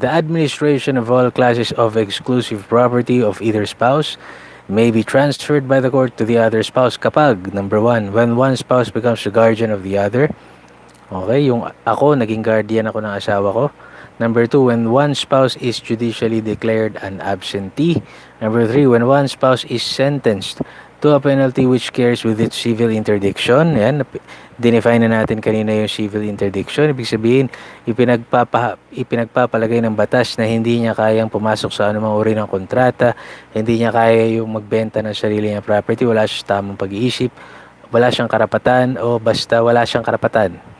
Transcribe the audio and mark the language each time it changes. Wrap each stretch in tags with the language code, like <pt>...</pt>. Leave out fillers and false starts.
<en>The administration of all classes of exclusive property of either spouse may be transferred by the court to the other spouse kapag, number 1, when one spouse becomes the guardian of the other.</en> <tl>Okay, yung ako, naging guardian ako ng asawa ko.</tl> <en>Number 2, when one spouse is judicially declared an absentee. Number 3, when one spouse is sentenced to a penalty which carries with it civil interdiction.</en> <tl>Yan, dinefine na natin kanina yung civil interdiction. Ibig sabihin, ipinagpapalagay ng batas na hindi niya kayang pumasok sa anumang uri ng kontrata, hindi niya kaya yung magbenta ng sarili niyang property, wala siya tamang pag-iisip, wala siyang karapatan, o basta wala siyang karapatan.</tl>